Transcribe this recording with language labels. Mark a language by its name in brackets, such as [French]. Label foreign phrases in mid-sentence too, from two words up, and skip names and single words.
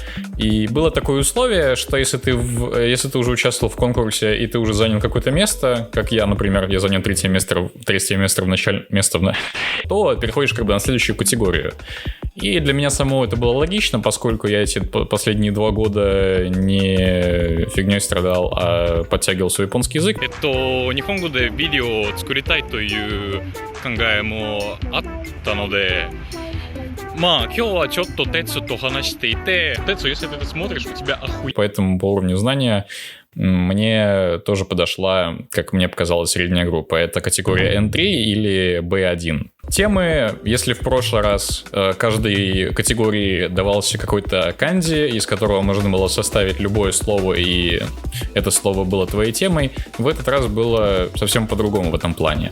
[Russian] И было такое условие, что если ты уже участвовал в конкурсе и ты уже занял какое-то место, как я, например, я занял третье место в начале, то переходишь как бы на следующую категорию. И для меня самого это было логично, поскольку я эти последние 2 года не фигней страдал, а подтягивал свой японский язык. [Japanese] 日本語でビデオを作りたいという考えもあったので、まあ今日はちょっとТецуと話していて, [Russian] Тецу, если ты это смотришь, у тебя охуенно. Поэтому по уровню знания мне тоже подошла, как мне показалось, средняя группа. Это категория N3 или B1. Темы, если в прошлый раз каждой категории давался какой-то канди, из которого можно было составить любое слово, и это слово было твоей темой, в этот раз было совсем по-другому в этом плане.